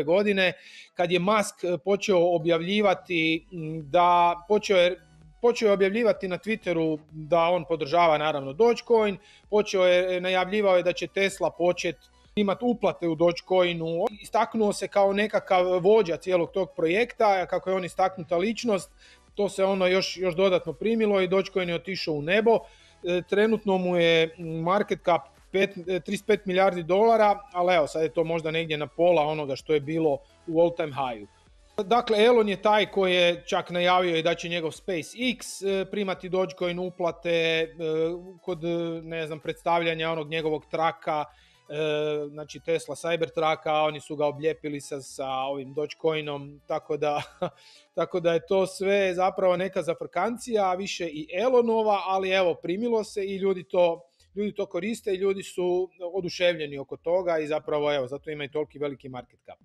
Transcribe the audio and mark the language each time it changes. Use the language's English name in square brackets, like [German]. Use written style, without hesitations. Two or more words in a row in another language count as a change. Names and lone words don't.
[Croatian] godine, kad je Musk počeo objavljivati počeo je objavljivati na Twitteru da on podržava naravno Dogecoin, najavljivao je da će Tesla početi imati uplate u Dogecoinu, istaknuo se kao nekakav vođa cijelog tog projekta, kako je on istaknuta ličnost. To se još dodatno primilo i Dogecoin je otišao u nebo. Trenutno mu je [English] market cap [Croatian] 35 milijardi dolara, ali evo sad je to možda negdje na pola onoga što je bilo u [English] all time high-u. [Croatian] Dakle, Elon je taj koji je čak najavio i da će njegov SpaceX primati Dogecoin uplate kod predstavljanja onog njegovog traka, znači Tesla Cybertrucka, oni su ga oblijepili sa ovim Dogecoinom, tako da je to sve zapravo neka zafrkancija, više i Elonova, ali evo primilo se i ljudi to koriste i ljudi su oduševljeni oko toga i zapravo evo zato ima i toliki veliki [English] market cap.